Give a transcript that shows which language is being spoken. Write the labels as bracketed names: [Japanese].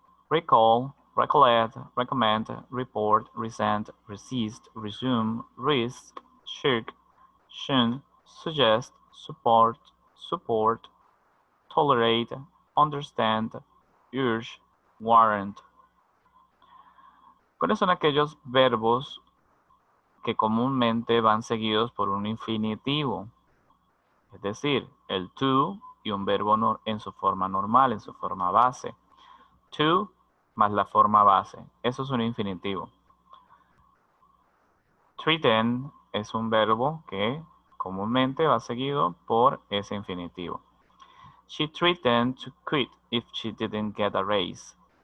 [English] Recall, recollect, recommend, report, resent, resist, resume, risk, shirk, shun, suggest, support, tolerate, understand, urge, warrant. [Spanish] ¿Cuáles son aquellos verbos que comúnmente van seguidos por un infinitivo? Es decir, el to y un verbo en su forma normal, en su forma base. To más la forma base. Eso es un infinitivo. Threaten es un verbo que comúnmente va seguido por ese infinitivo. [English] She threatened to quit if she didn't get a raise.